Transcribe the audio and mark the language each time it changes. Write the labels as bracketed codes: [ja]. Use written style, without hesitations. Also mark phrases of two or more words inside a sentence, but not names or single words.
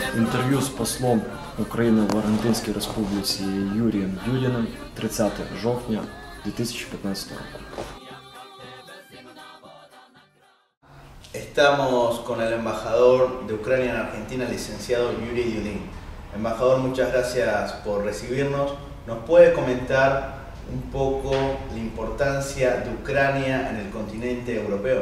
[uk] Інтерв'ю з послом України в Аргентинській Республіці Юрієм Юдіним 30 жовтня 2015 року. [es] Estamos con el embajador de Ucrania en Argentina, el licenciado Yuri Yudin. Embajador, muchas gracias por recibirnos. ¿Nos puede comentar un poco la importancia de Ucrania en el continente europeo?